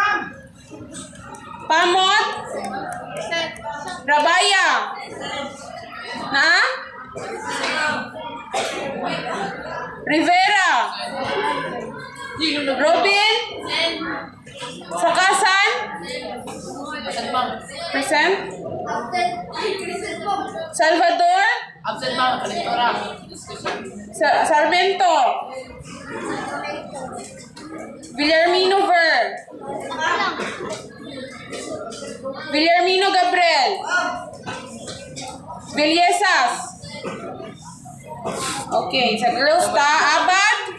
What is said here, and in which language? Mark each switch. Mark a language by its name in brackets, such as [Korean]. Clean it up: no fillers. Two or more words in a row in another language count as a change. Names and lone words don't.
[Bikol] Pamot. Rabaya. Na? Rivera. Robin. Sakasan. Present. Salvador. [English] Absent ma'am, [Bikol] kaliktora. Sarmento. Villarmino Ver. Villarmino Gabriel. Villesas. Okay, sa girls ta, Abad.